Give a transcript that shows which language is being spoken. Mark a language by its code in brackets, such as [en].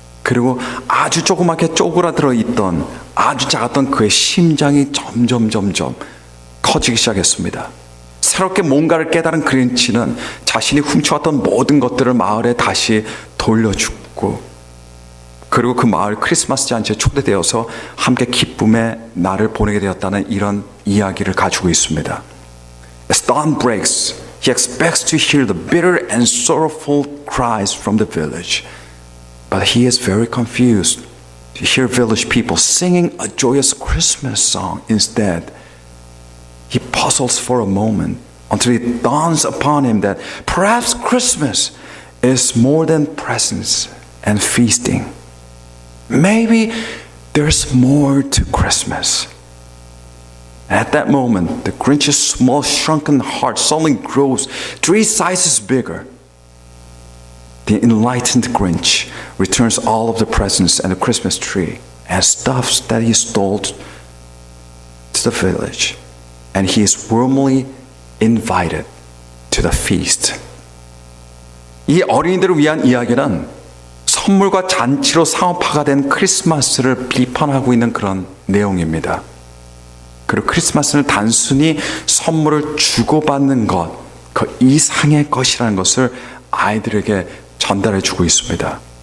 [ko] 그리고 아주 조그맣게 쪼그라들어 있던 아주 작았던 그의 심장이 점점 커지기 시작했습니다. 새롭게 뭔가를 깨달은 그린치는 자신이 훔쳐왔던 모든 것들을 마을에 다시 돌려주고, 그리고 그 마을 크리스마스 잔치에 초대되어서 함께 기쁨의 날을 보내게 되었다는 이런 이야기를 가지고 있습니다. [en] As dawn breaks, he expects to hear the bitter and sorrowful cries from the village. But he is very confused to hear village people singing a joyous Christmas song instead. He puzzles for a moment until it dawns upon him that perhaps Christmas is more than presents and feasting. Maybe there's more to Christmas. And at that moment, the Grinch's small shrunken heart suddenly grows 3 sizes bigger. The enlightened Grinch returns all of the presents and the Christmas tree and stuffs that he stole to the village. And he is warmly invited to the feast. [ko] 이 어린이들을 위한 이야기는 선물과 잔치로 상업화가 된 크리스마스를 비판하고 있는 그런 내용입니다. 그리고 크리스마스는 단순히 선물을 주고받는 것, 그 이상의 것이라는 것을 아이들에게 전달해 주고 있습니다.